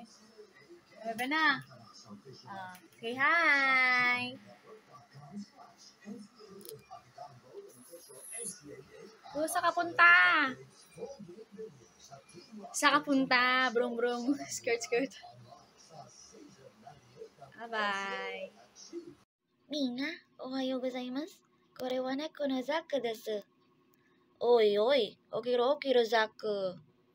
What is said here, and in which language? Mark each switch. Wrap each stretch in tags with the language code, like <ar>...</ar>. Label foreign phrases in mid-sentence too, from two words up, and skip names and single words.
<tl>Bebe na.</tl> <en>Say hi!</en> <tl>Saan ka punta? Saan ka punta? Brong-brong. Skirt-skirt. Bye-bye.</tl> <ja>みんな、おはようございます。これは猫のザックです。おいおい、起きろ起きろザック。</ja>